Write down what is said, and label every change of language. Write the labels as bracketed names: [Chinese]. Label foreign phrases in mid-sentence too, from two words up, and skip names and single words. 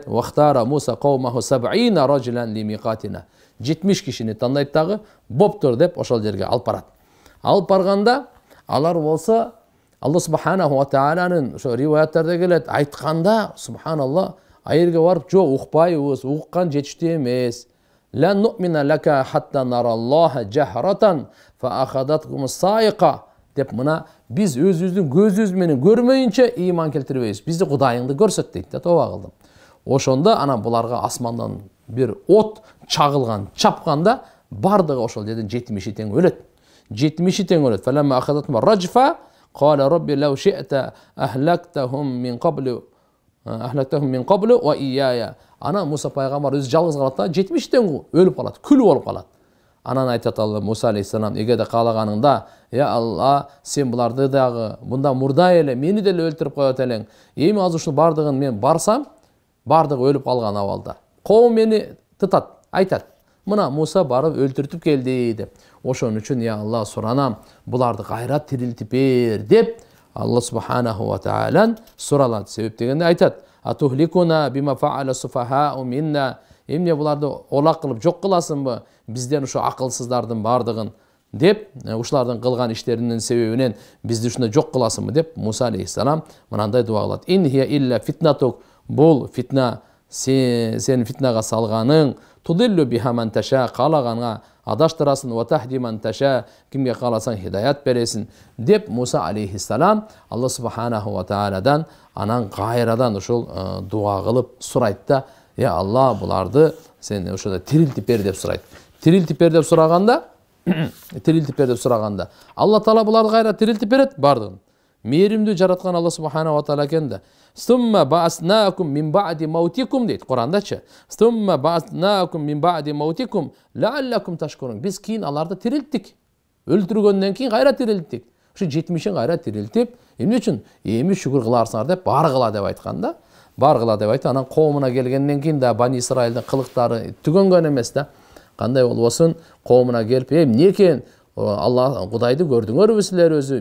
[Arabic] واختار موسى قومه 70 رجلا لميقاتنا. [Kyrgyz] 70 кишини тандайт дагы, боптур деп ошол жерге алып барат. Алып барганда, алар болсо [Arabic] الله سبحانه وتعالى [Kyrgyz] ошо риваяттарда келет, айтканда, субханалла, айерге барып, "Жок, укпайбыз, уккан жетиштүү эмес. [Arabic] لن نؤمن لك حتى نرى الله جهرة فأخذتكم الصاعقة" [Kyrgyz] деп мына биз өзүбүздүн көзүбүз менен көрмөйүнчө ыйман келтирбейбиз. Бизди Кудайыңды көрсөт дейт да. Тоба кылдым. Ошондо анан буларга асмандан бир от чагылган, чапканда бардыгы ошол жерден 70 тең өлөт. 70 тең өлөт. [Arabic] فلما أخذتهم الرجفة قال رب لو شئت أهلكتهم من قبل وإياي. [Kyrgyz] Ana Musa пайгамбар өзү жалгыз калат да, 70 тең өлүп калат, күл болуп калат. Анан айтат Алла Муса алейхиссалам: "Эгерде каалаганыңда, я Алла, сен буларды дагы мында мурда эле мени деле өлтүрүп коет элең. Эми азыр ушул бардыгын мен барсам, бардыгы өлүп калган абалда. Коом мени тытат, айтат: Мына Муса барып өлтүртүп келди" деп. Ошон үчүн я Алла суранам, буларды кайра тирилтип бер деп [Arabic] الله سبحانه وتعالى [Kyrgyz] суралат. Себеп дегенде айтат: [Arabic] "أتهلكنا بما فعل السفهاء منا." [Kyrgyz] Эмне буларды олак кылып жок кыласыңбы? Бизден ушу акылсыздардын бардыгын деп, ушулардын кылган иштеринин себебинен бизди ушундай жок кыласыңбы деп Муса алейхиссалам мынандай дуа кылат: [Arabic] "إن هي إلا فتنتك." [Kyrgyz] Бул фитна, сен фитнага салганың, [Arabic] تضل بها من تشاء, [Kyrgyz] каалаганга адаштырасың, [Arabic] وتهدي من تشاء, [Kyrgyz] кимге кааласаң хидаят бересиң деп Муса алейхиссалам [Arabic] الله سبحانه وتعالى [Kyrgyz] анан кайрадан ушул дуа кылып сурайт да: "Я Алла, буларды сен ошода тирилтип бер" деп сурайт. Тирилтип бер деп сураганда, Алла Таала буларды кайра тирилтип берет бардыгын. Мээримдүү жараткан [Arabic] الله سبحانه وتعالى [Kyrgyz] экен да. [Arabic] "ثم بعثناكم من بعد موتكم" [Kyrgyz] дейт Кур'андачы. [Arabic] "ثم بعثناكم من بعد موتكم لعلكم تشكرون." [Kyrgyz] Биз кийин аларды тирилттик. Өлтүргөндөн кийин кайра тирилттик. Ушу 70-ин кайра тирилтип, эмне үчүн? Эми шүгүр кыларсыңар деп баргыла деп айтканда. Баргыла деп айтты. Анан коомуна келгенден кийин да Бани Исраилдин кылыктары түгөнгөн эмес да. Кандай болбосун, коомуна келип, "Эмне экен? Алла Кудайды көрдүңөрбү силер өзү?